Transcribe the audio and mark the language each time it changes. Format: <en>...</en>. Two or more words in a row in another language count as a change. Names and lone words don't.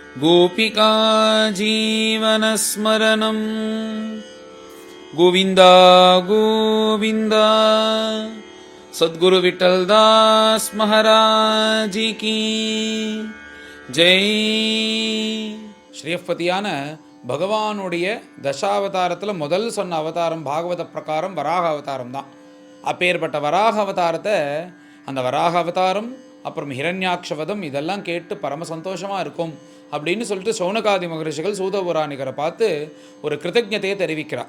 <sa>गोपिका जीवनस्मरणं गोविन्द गोविन्द सद्गुरु विठलदास महाराज</sa> <hi>की जय.</hi> <ta>ஸ்ரீயப்பதியான பகவானுடைய தசாவதாரத்தில் முதல் சொன்ன அவதாரம் பாகவத பிரகாரம் வராக அவதாரம் தான். அப்பேற்பட்ட வராக அவதாரத்தை அந்த வராக அவதாரம் அப்புறம் ஹிரண்யாக்ஷவதம் இதெல்லாம் கேட்டு பரம சந்தோஷமாக இருக்கும் அப்படின்னு சொல்லிட்டு சௌனகாதி மகரிஷிகள் சூத புராணிகரை பார்த்து ஒரு கிருத்தஜத்தையை தெரிவிக்கிறார்.</ta>